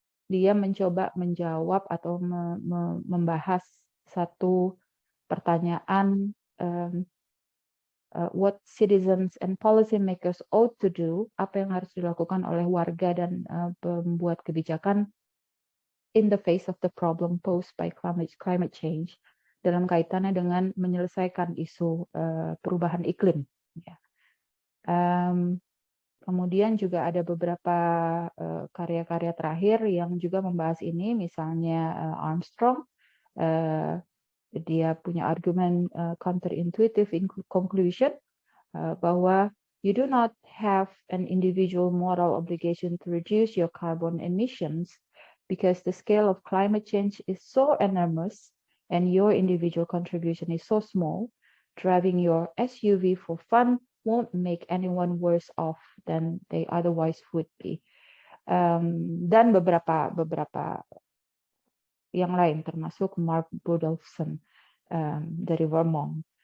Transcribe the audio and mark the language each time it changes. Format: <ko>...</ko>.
<id>Dia mencoba menjawab atau membahas satu pertanyaan,</id> <en>what citizens and policymakers ought to do,</en> <id>apa yang harus dilakukan oleh warga dan pembuat kebijakan</id> <en>in the face of the problem posed by climate change,</en> <id>dalam kaitannya dengan menyelesaikan isu perubahan iklim. Ya. Kemudian juga ada beberapa karya-karya terakhir yang juga membahas ini, misalnya Armstrong. Dia punya argumen</id> <en>counterintuitive in conclusion</en> <id>bahwa</id> <en>you do not have an individual moral obligation to reduce your carbon emissions because the scale of climate change is so enormous and your individual contribution is so small. Driving your SUV for fun won't make anyone worse off than they otherwise would be.</en> <id>Dan beberapa yang lain, termasuk Mark Rudolphson dari Vermont.</id>